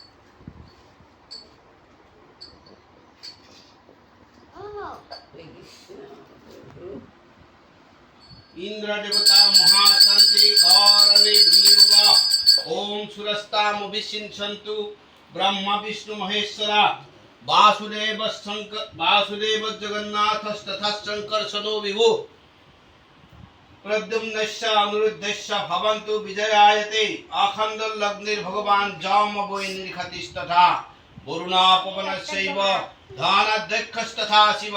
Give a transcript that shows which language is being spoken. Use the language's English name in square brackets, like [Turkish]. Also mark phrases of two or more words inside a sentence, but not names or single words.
[Sanskrit] ইন্দ্র দেবতা মহাশান্তি কারণে বিনিয়োগ ওম সুরস্তাম অভিষিঞ্চন্তু ব্রহ্মা বিষ্ণু মহেশ্বরা वासुदेव जगन्नाथस्तथा शंकर्षणो विभु प्रद्युम्नस्य अनिरुद्धस्य भवन्तु विजयायते अखण्डलग्निर्भगवान् जाम्बवैर्निर्घतिस्तथा वरुणापवनस्यैव धानाध्यक्षस्तथा शिव